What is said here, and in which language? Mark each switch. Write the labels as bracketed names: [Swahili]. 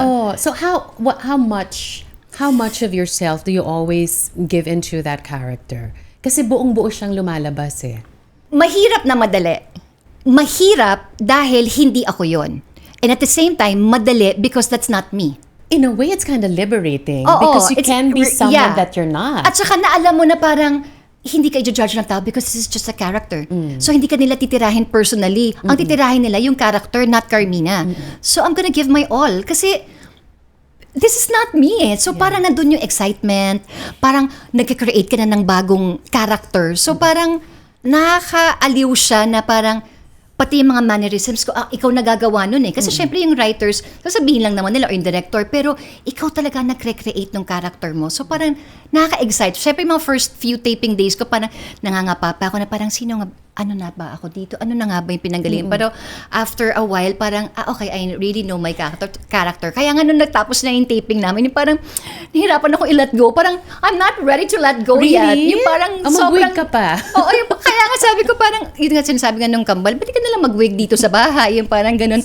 [English] Oh, so how much of yourself do you always give into that character? [Filipino] Kasi buong-buo siyang lumalabas eh. Mahirap na madali. Mahirap dahil hindi ako yon. [English] And at the same time, madali because that's not me. In a way, it's kind of liberating [Filipino] Oo, [English] because you it's- can be someone yeah. that you're not. [Filipino] At saka na alam mo na parang hindi ka i-judge ng tao [English] because this is just a character. [Filipino] So hindi ka nila titirahin personally. Ang titirahin nila yung character, not Carmina. [English] So I'm gonna give my all kasi this is not me eh. So parang nandun yung excitement, [Filipino] parang nag-create ka na ng bagong [English] character. [Filipino] So parang nakakaaliw siya na parang pati yung mga mannerisms ko, ikaw nagagawa nun eh. Kasi syempre yung writers, sasabihin lang naman nila o yung director, pero ikaw talaga nag-recreate ng character mo. So parang nakaka-excite. Syempre yung mga first few taping days ko, parang nangangapa pa ako na parang sino nga, ano na ba ako dito? Ano na nga ba yung pinanggalingan? [English] Pero after a while, parang, okay, I really know my character. [Filipino] Kaya nga nung nagtapos na yung taping namin, yung parang nahirapan ako i-let go. Parang, [English] I'm not ready to let go yet. Really? [Filipino] Yung parang mag-wig ka pa. Oo, yung kaya nga sabi ko parang, yun nga sinasabi nga nung kambal, ba't di ka nalang mag-wig dito sa bahay? Yung parang ganun.